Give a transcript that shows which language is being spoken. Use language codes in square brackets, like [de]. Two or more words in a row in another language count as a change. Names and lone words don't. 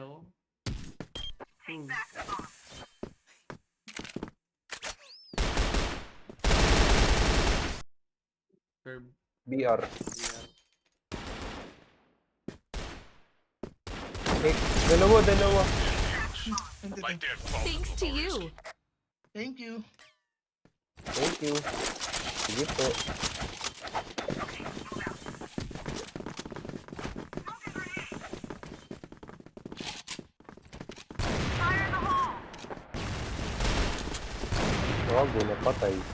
[tl] Ayaw. Curve. BR. Okay, dalawa. Hindi, [pt] Vai ter falta [en] Thanks to you. Thank you. Thank you. [tl] Sige po. Gago, napatay.